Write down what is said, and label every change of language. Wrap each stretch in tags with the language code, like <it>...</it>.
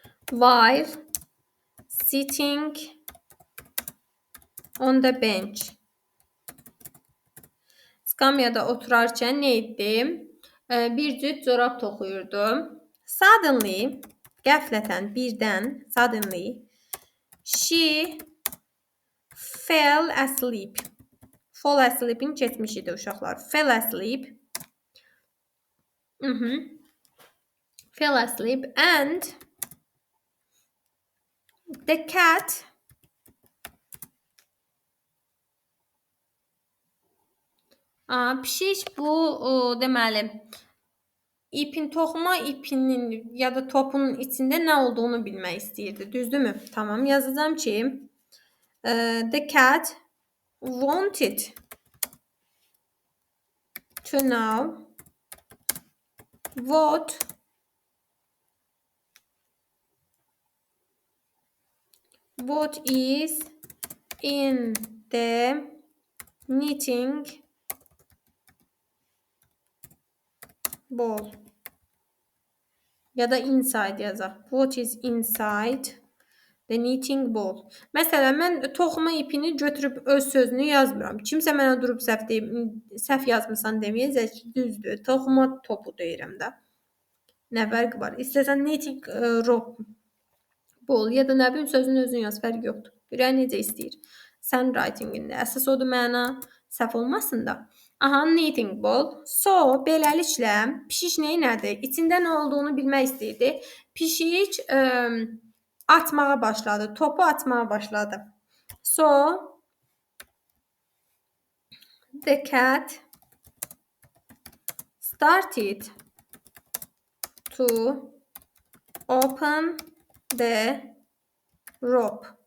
<en>While sitting on the bench.</en> <az>Skamyada oturarkən nə etdi? Bir cüt corab toxuyurdu.</az> <en>Suddenly,</en> <az>qəflətən, birdən,</az> <en>suddenly, she fell asleep. Fall asleep'in</en> <az>keçmişidir uşaqlar.</az> <en>Fell asleep. Fell asleep and the cat</en> <az>pişik bu deməli toxuma ipinin ya da topun içində nə olduğunu bilmək istəyirdi. Düzdürmü? Tamam, yazacağım ki</az> <en>the cat wanted to know what is in the knitting ball.</en> <az>Ya da</az> <en>inside</en> <az>yazaq.</az> <en>What is inside the knitting ball.</en> <az>Məsələn, mən toxuma ipini götürüb öz sözünü yazmıram. Kimsə mənə durub səhv yazmısan deməyəcək ki, düzdür. Toxuma topu deyirəm də. Nə fərqi var? İstəsən</az> <en>knitting rope ball</en> <az>ya da nə bilim sözün özün yaz, fərqi yoxdur. Ürək necə istəyir. Sən writingində. Əsas odur məna səhv olmasın da. Aha, knitting ball. So, beləliklə pişik nədir? İçində nə olduğunu bilmək istəyirdi. Pişik atmağa başladı. Topu atmağa başladı.</az> <en>So, the cat started to open the rope.</en>